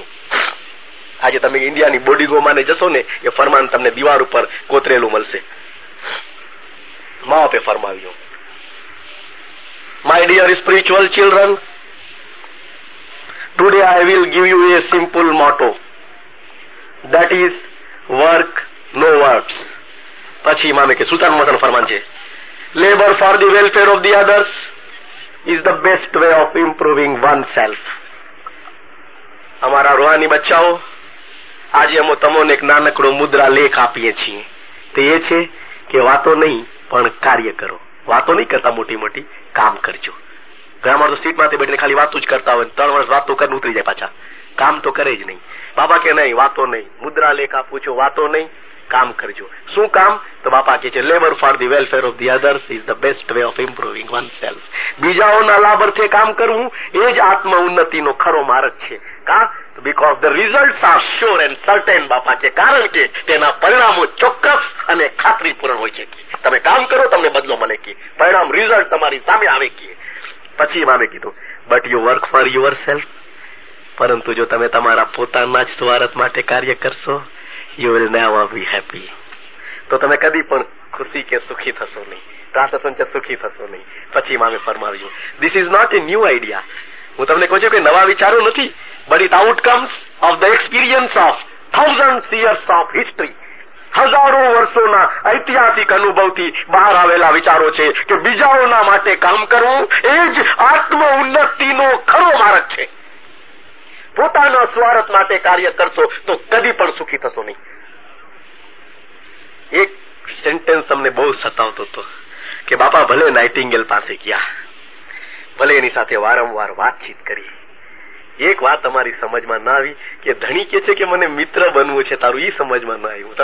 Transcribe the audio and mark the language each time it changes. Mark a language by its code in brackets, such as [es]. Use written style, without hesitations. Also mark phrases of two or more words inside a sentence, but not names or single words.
[gu] આજે તમે ઇન્ડિયાની બોડીગોમાં જશો ને એ ફરમાન તમને દીવાલ ઉપર કોતરેલું મળશે. મા બાપે ફરમાવ્યું, [en] My dear spiritual children, today I will give you a simple motto, that is work no words. [gu] પછી ઇમામે કે સુલતાન મોહમ્મદનું ફરમાન છે, [en] labor for the welfare of the others is the best way of improving oneself. [gu] અમારા રૂહાની બચ્ચાઓ, આજે અમે તમને એક નાનકડો મુદ્રા લેખ આપીએ છીએ. તે એ છે કે વાતો નહીં પણ કાર્ય કરો. વાતો નહીં કરતા મોટી મોટી, કામ કરજો. ઘણા માણસો સીટમાંથી બેઠીને ખાલી વાતો જ કરતા હોય, 3 વર્ષ વાતો કરીને ઉતરી જાય પાછા, કામ તો કરે જ નહીં. બાપા કે નહીં, વાતો નહીં, મુદ્રા લેખ આપું છું, વાતો નહીં, કામ કરજો. શું કામ? તો બાપા કે છે [en] labor for the welfare of the others is the best way of improving one self. [gu] બીજાઓના લાભાર્થે કામ કરવું એ જ આત્મ ઉન્નતિનો ખરો માર્ગ છે. કા? [en] because the results are sure and certain. [gu] બાપા કે કારણ કે તેના પરિણામો ચોક્કસ અને ખાતરીપૂર્ણ હોય છે. તમે કામ કરો તમને બદલો મળે કે પરિણામ, રિઝલ્ટ તમારી સામે આવે કે. પછી ઇમામે કીધું [en] But you work for your self, [gu] પરંતુ જો તમે તમારા પોતાના જ સ્વાર્થ માટે કાર્ય કરશો, [en] you will never be happy. [gu] તો તમે કદી પણ ખુશી કે સુખી થશો નહીં, ટ્રાન્સેશન સુખી થશો નહીં. પછી ઇમામે ફરમાવ્યું, [en] This is not a new idea. [gu] હું તમને કહું છું કે નવા વિચારો નથી, [en] but it outcomes of the experience of thousands years of history. [gu] હજારો વર્ષોના ઐતિહાસિક અનુભવથી બહાર આવેલા વિચારો છે કે બીજાઓના માટે કામ કરવું એ જ આત્મ ઉન્નતિનો ખરો માર્ગ છે. પોતાના સ્વાર્થ માટે કાર્ય કરશો તો કદી પણ સુખી થશો નહીં. એક સેન્ટેન્સ અમને બહુ સતાવતો હતો કે બાપા ભલે નાઇટિંગેલ પાસે ગયા, ભલે એની સાથે વારંવાર વાતચીત કરી, એક વાત અમારી સમજમાં ના આવી કે ધણી કે છે કે મને મિત્ર બનવું છે, તારું ઈ સમજમાં ના આવ્યું.